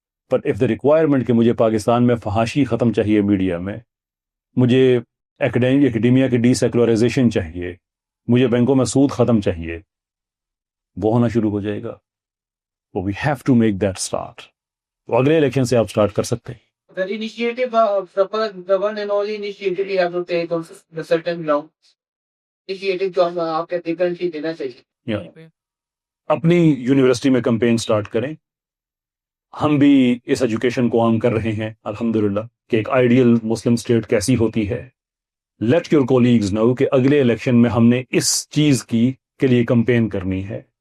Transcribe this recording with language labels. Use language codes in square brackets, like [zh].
[en] but of the requirement [ur] کہ مجھے پاکستان میں فحاشی ختم چاہیے, میڈیا میں مجھے ایکڈیمیا کی ڈی سیکولرائزیشن چاہیے, مجھے بینکوں میں سود ختم چاہیے, وہ ہونا شروع ہو جائے گا. [en] We have to make that start. [ur] تو اگلے الیکشن سے آپ اسٹارٹ کر سکتے ہیں. [en] The initiative, the one and only initiative we have to take on the certain grounds. [ur] Initiative جو ہم آپ کے کرنٹلی دینا چاہیے. اپنی یونیورسٹی میں کمپین سٹارٹ کریں. ہم بھی اس ایجوکیشن کو عام کر رہے ہیں الحمدللہ کہ ایک آئیڈیل مسلم اسٹیٹ کیسی ہوتی ہے. [en] let your colleagues know [ur] کہ اگلے الیکشن میں ہم نے اس چیز کی کے لیے کمپین کرنی ہے.